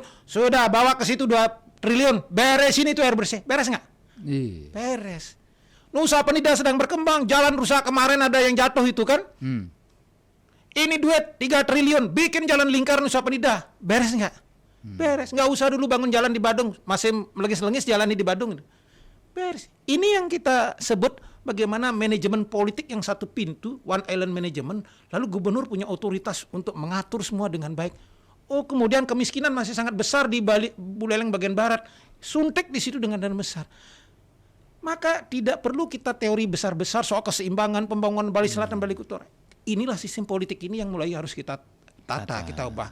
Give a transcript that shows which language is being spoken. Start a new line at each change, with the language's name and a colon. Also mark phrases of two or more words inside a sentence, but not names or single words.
Indonesian: Sudah bawa ke situ 2 triliun. Beresin itu air bersih. Beres nggak? Iya. Beres. Nusa Penida sedang berkembang. Jalan rusak kemarin ada yang jatuh itu kan. Ini duit 3 triliun. Bikin jalan lingkar Nusa Penida. Beres nggak? Beres. Nggak usah dulu bangun jalan di Badung. Masih melengis-lengis jalan di Badung. Beres. Ini yang kita sebut bagaimana manajemen politik yang satu pintu,
English: one island management,
Indonesian: lalu gubernur punya otoritas untuk mengatur semua dengan baik. Oh, kemudian kemiskinan masih sangat besar di Buleleng bagian barat. Suntek di situ dengan dana besar. Maka tidak perlu kita teori besar-besar soal keseimbangan pembangunan Bali Selatan, Bali Utara. Inilah sistem politik ini yang mulai harus kita tata, kita ubah.